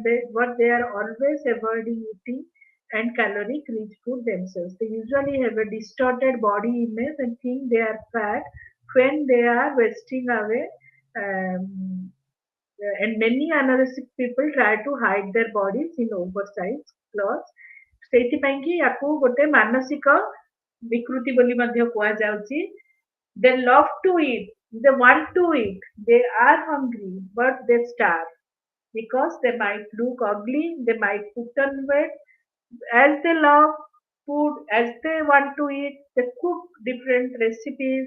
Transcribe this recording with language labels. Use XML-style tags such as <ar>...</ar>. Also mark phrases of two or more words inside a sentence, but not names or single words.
<en>But they are always avoiding eating and caloric rich food themselves. They usually have a distorted body image and think they are fat when they are wasting away. Um, and many anorexic people try to hide their bodies in oversized clothes.</en> <or>ସେଇଥିପାଇଁ କି ୟାକୁ ଗୋଟେ ମାନସିକ ବିକୃତି ବୋଲି ମଧ୍ୟ କୁହାଯାଉଛି.</or> <en>They love to eat, they want to eat, they are hungry, but they starve because they might look ugly, they might put on weight. As they love food, as they want to eat, they cook different recipes.</en>